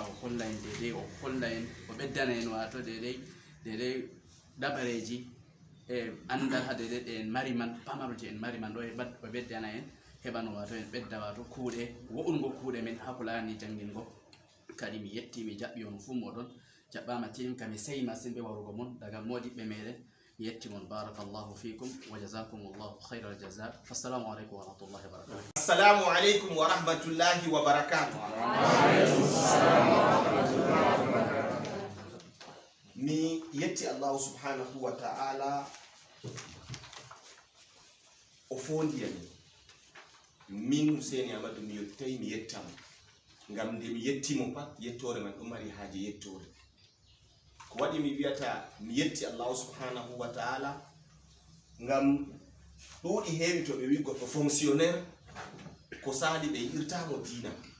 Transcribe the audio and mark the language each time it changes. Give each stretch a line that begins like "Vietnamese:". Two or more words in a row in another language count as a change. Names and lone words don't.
Fula: o holla en dede o holla en o ɓeddana en wato dede ɗaɓareji e andal ha dede ɗe en mari man pamaroje en mari man ɗo o ɓeddana en heɓano wato en ɓedda wato kuuɗe wo'ungo kuuɗe men ha ko laarani jangingo kadi mi yetti mi jaɓɓi on fuu moɗon jaɓɓama tim kami seyi masin ɓe warugo mon daga modiɓɓe meɗen mi yetti mon
Arabic: بارك الله فيكم وجزاكم الله خيرا الجزاء. السلام عليكم ورحمة الله وبركاته. السلام عليكم ورحمة الله وبركاته.
Fula: Mi yetti Allah
Arabic: سبحانه وتعالى
Fula: o fondiyani min Hussein Amadou mi yettay mi yettamo ngam nde mi yettimo pat yettore man ɗo mari haaje yettore ko waɗi mi wiyata mi yetti Allah
Arabic: سبحانه وتعالى
Fula: ngam ɗuuɗi heewi to ɓe wi goɗɗo fonctionnaire ko sali ɓe irtamo diina